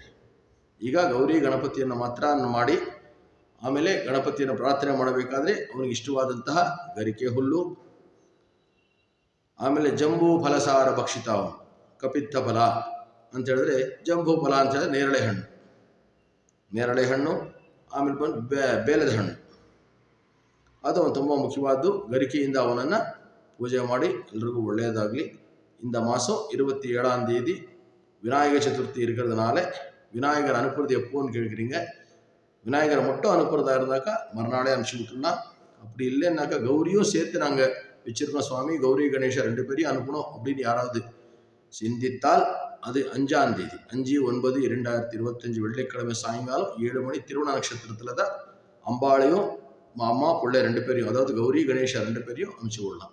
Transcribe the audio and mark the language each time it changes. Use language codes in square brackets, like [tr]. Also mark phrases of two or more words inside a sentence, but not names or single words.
[kn] ಈಗ ಗೌರಿ ಗಣಪತಿಯನ್ನು ಮಾತ್ರ ಮಾಡಿ ಆಮೇಲೆ ಗಣಪತಿಯನ್ನು ಪ್ರಾರ್ಥನೆ ಮಾಡಬೇಕಾದ್ರೆ ಅವನಿಗೆ ಇಷ್ಟವಾದಂತಹ ಗರಿಕೆ ಹುಲ್ಲು, ಆಮೇಲೆ [sa] ಜಂಬೂ ಫಲಸಾರ ಭಕ್ಷಿತ ಕಪಿತ್ತ ಫಲ [kn] ಅಂತ ಹೇಳಿದ್ರೆ ಜಂಬೂ ಫಲ ಅಂತ ಹೇಳಿದ್ರೆ ನೇರಳೆ ಹಣ್ಣು, ಆಮೇಲೆ ಬಂದು ಬೇಲದ ಹಣ್ಣು, ಅದು ತುಂಬ ಮುಖ್ಯವಾದ್ದು. ಗರಿಕೆಯಿಂದ ಅವನನ್ನು ಪೂಜೆ ಮಾಡಿ ಎಲ್ರಿಗೂ ಒಳ್ಳೆಯದಾಗಲಿ. [ta] இந்த மாதம் 27ஆம் தேதி விநாயகர் சதுர்த்தி இருக்கிறதுனால விநாயகர் அனுப்புறது எப்போன்னு கேட்குறீங்க. விநாயகரை மட்டும் அனுப்புறதா இருந்தாக்கா மறுநாளே அனுப்பிச்சி விட்டுலாம். அப்படி இல்லைன்னாக்கா கௌரியும் சேர்த்து நாங்கள் வச்சுருக்கோம் சுவாமி, கௌரி கணேஷா 2 பேரையும் அனுப்பணும் அப்படின்னு யாராவது சிந்தித்தால் அது 5ஆம் தேதி 5/9/2025 வெள்ளிக்கிழமை சாயங்காலம் 7 மணி திருவண்ண நட்சத்திரத்தில் தான் அம்பாளையும் அம்மா பிள்ளை 2 பேரையும், அதாவது கௌரி கணேஷா 2 பேரையும் அனுப்பிச்சு விடலாம்.